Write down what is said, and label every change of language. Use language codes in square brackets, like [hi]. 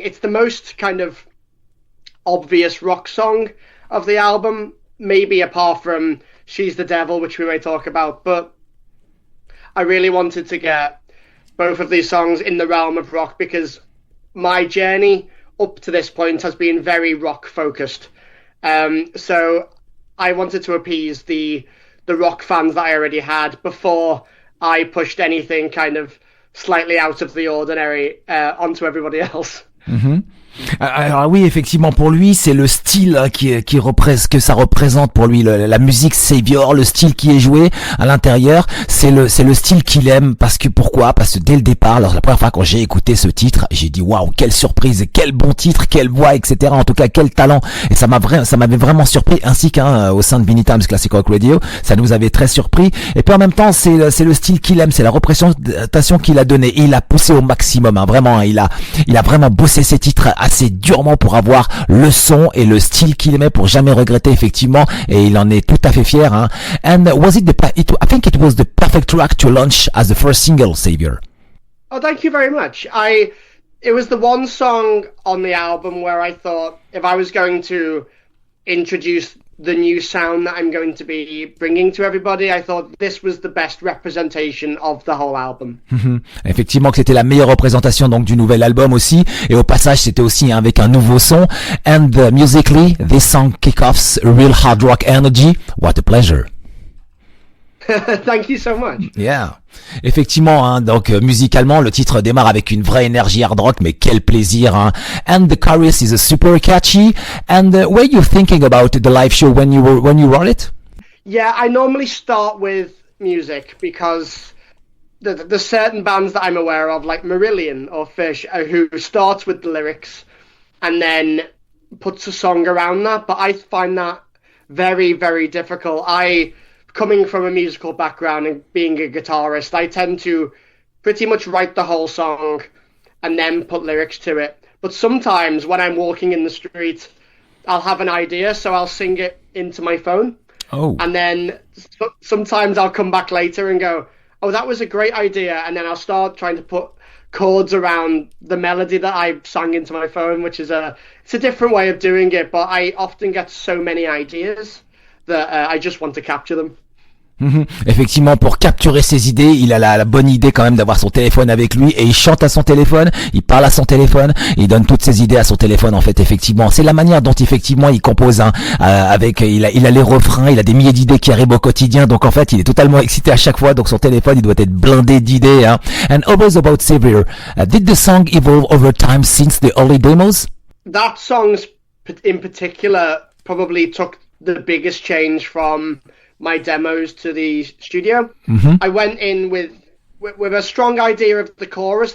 [en] It's the most kind of obvious rock song of the album, maybe apart from She's the Devil, which we may talk about, but I really wanted to get both of these songs in the realm of rock because my journey up to this point has been very rock focused. So I wanted to appease the rock fans that I already had before I pushed anything kind of slightly out of the ordinary onto everybody else. [fr] Alors oui, effectivement, pour lui, c'est le style que ça représente pour lui, la musique Savior, le style qui est joué à l'intérieur, c'est le style qu'il aime. Pourquoi? Parce que dès le départ, la première fois quand j'ai écouté ce titre, j'ai dit waouh, quelle surprise, quel bon titre, quelle voix, etc. En tout cas, quel talent. Et ça m'avait vraiment surpris, ainsi qu'au sein de Vinylestimes Classic Rock Radio, ça nous avait très surpris. Et puis en même temps, c'est le style qu'il aime, c'est la représentation qu'il a donnée. Et il a poussé au maximum, hein, vraiment. Hein, il a vraiment bossé ses titres assez durement pour avoir le son et le style qu'il aimait pour jamais regretter effectivement et il en est tout à fait fier. Hein. [en] And I think it was the perfect track to launch as the first single, Savior. Oh, thank you very much. It was the one song on the album where I thought if I was going to introduce the new sound that I'm going to be bringing to everybody, I thought this was the best representation of the whole album. [fr] Effectivement que c'était la meilleure représentation donc du nouvel album aussi et au passage c'était aussi avec un nouveau son [en] and musically this song kick-offs real hard rock energy. What a pleasure. Thank you so much. Yeah. [fr] Effectivement, hein, donc musicalement, le titre démarre avec une vraie énergie hard rock, mais quel plaisir, hein. [en] And the chorus is super catchy. And were you thinking about the live show when you wrote it? Yeah, I normally start with music because there's certain bands that I'm aware of, like Marillion or Fish, who starts with the lyrics and then puts a song around that. But I find that very, very difficult. Coming from a musical background and being a guitarist, I tend to pretty much write the whole song and then put lyrics to it. But sometimes when I'm walking in the street, I'll have an idea, so I'll sing it into my phone. Oh. And then sometimes I'll come back later and go, oh, that was a great idea. And then I'll start trying to put chords around the melody that I sang into my phone, which is it's a different way of doing it. But I often get so many ideas that I just want to capture them. [fr] Effectivement, pour capturer ses idées, il a la bonne idée quand même d'avoir son téléphone avec lui et il chante à son téléphone, il parle à son téléphone, il donne toutes ses idées à son téléphone en fait. Effectivement, c'est la manière dont effectivement il compose. Il a les refrains, il a des milliers d'idées qui arrivent au quotidien, donc en fait il est totalement excité à chaque fois. Donc son téléphone il doit être blindé d'idées. [en] And always about Xavier, did the song evolve over time since the early demos? That song in particular probably took the biggest change from my demos to the studio. I went in with a strong idea of the chorus.